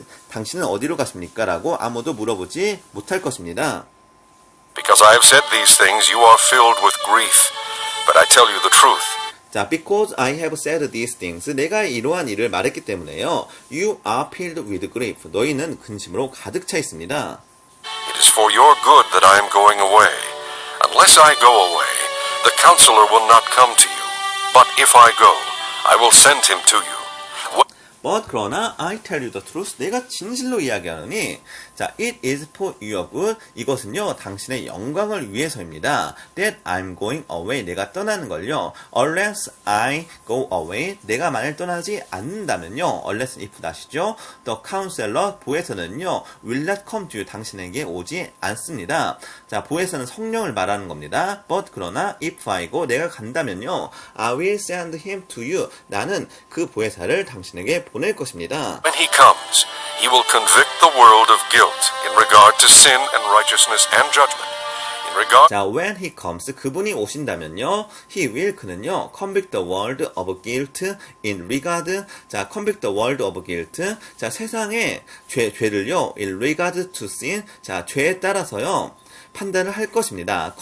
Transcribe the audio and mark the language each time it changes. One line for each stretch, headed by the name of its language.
Korean: 당신은 어디로 가십니까? 라고 아무도 물어보지 못할 것입니다.
English: Because I have said these things, you are filled with grief. But I tell you the truth. 자, because I have said these things, 내가 이러한 일을 말했기 때문에요. You are filled with grief.
Korean: 너희는 근심으로 가득 차 있습니다.
English: It is for your good that I am going away. Unless I go away, the counselor will not come to you. But if I go, I will send him to you. But 그러나 I tell you the truth, 내가 진실로 이야기하노니, 자, it is for your good, 이것은요, 당신의 영광을 위해서입니다. That I'm going away, 내가 떠나는 걸요. Unless I go away, 내가 만일 떠나지 않는다면요. Unless if 다시죠. The counselor, 보혜사는요, will not come to you, 당신에게 오지 않습니다.
Korean: 자, 보혜사는 성령을 말하는 겁니다.
English: But 그러나 if I go, 내가 간다면요. I will send him to you, 나는 그 보혜사를 당신에게 보낼 것입니다. When he comes, he will convict the world of guilt in regard to sin and righteousness and judgment. In regard 자, when he comes, 그분이 오신다면요, he will, 그는요, convict the world of guilt in regard, 자, convict the world of guilt, 자, 세상의 죄를요, in regard to sin, 자, 죄에 따라서요, 판단을 할 것입니다.